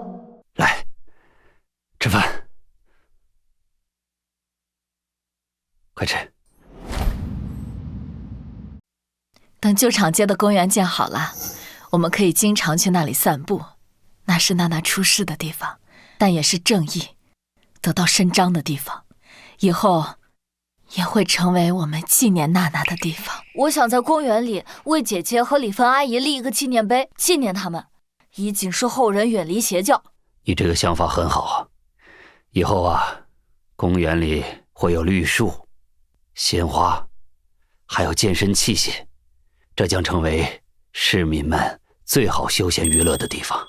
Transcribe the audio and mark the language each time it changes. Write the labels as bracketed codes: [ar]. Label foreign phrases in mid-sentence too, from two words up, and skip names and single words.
[zh] 來，吃飯，快吃。等舊場街的公園建好了，我們可以經常去那裡散步。那是娜娜出事的地方，但也是正義得到伸張的地方。以後也會成為我們紀念娜娜的地方。我想在公園裡為姐姐和李芬阿姨立一個紀念碑，紀念他們，以警示後人遠離邪教。你這個想法很好啊！以後啊，公園裡會有綠樹、鮮花，還有健身器械，這將成為市民們最好休閒娛樂的地方。